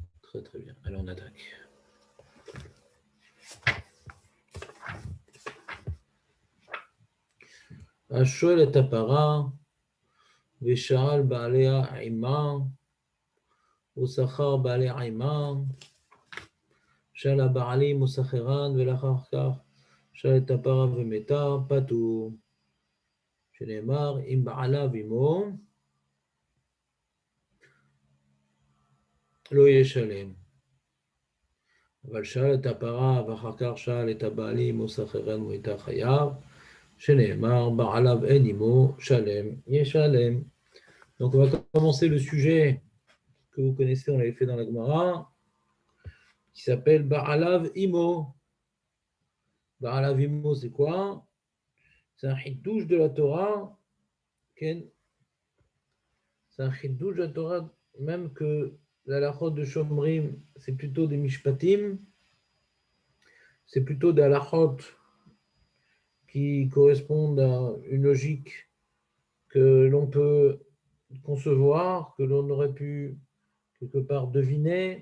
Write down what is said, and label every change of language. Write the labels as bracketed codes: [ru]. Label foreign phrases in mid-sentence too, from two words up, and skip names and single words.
[fr] Très très bien. Allez, on attaque. [he] השואל את הפרה ושאל בעליה עימה ושכר בעליה עימה, שאל הבעלים ושכרן ולאחר כך שאל את הפרה ומתה, פטור. שנאמר, אם בעלה ועמו לא ישלם. אבל שאל את הפרה ואחר כך שאל את הבעלים ושכרן ומתה חייב, שנאמר, בעליו אין עמו שלם, ישלם. [fr] Donc on va commencer le sujet que vous connaissez, on l'avait fait dans la Gemara, qui s'appelle [he] בעליו עמו. בעליו עמו, [fr] c'est quoi? C'est un chidouche de la Torah. C'est un chidouche de la Torah, même que la halachot de Shomrim, c'est plutôt des mishpatim, c'est plutôt des halachot qui correspondent à une logique que l'on peut concevoir, que l'on aurait pu quelque part deviner.